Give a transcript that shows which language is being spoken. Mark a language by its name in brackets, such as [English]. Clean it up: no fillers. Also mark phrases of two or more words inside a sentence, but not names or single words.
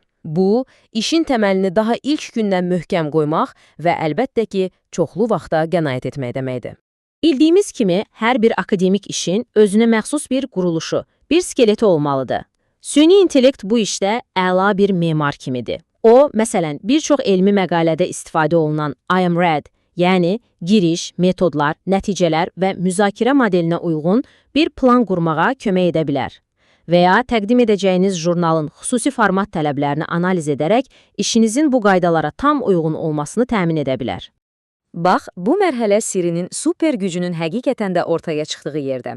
[Azerbaijani] Bu, işin təməlini daha ilk gündən möhkəm qoymaq və əlbəttə ki, çoxlu vaxta qənaət etmək deməkdir. Bildiyimiz kimi, hər bir akademik işin özünə məxsus bir quruluşu, bir skeleti olmalıdır. Süni intellekt bu işdə əla bir memar kimidir. O, məsələn, bir çox elmi məqalədə istifadə olunan [English] I am read, [Azerbaijani] yəni giriş, metodlar, nəticələr və müzakirə modelinə uyğun bir plan qurmağa kömək edə bilər. Və ya təqdim edəcəyiniz jurnalın xüsusi format tələblərini analiz edərək işinizin bu qaydalara tam uyğun olmasını təmin edə bilər. Bax, bu mərhələ sirinin super gücünün həqiqətən də ortaya çıxdığı yerdə.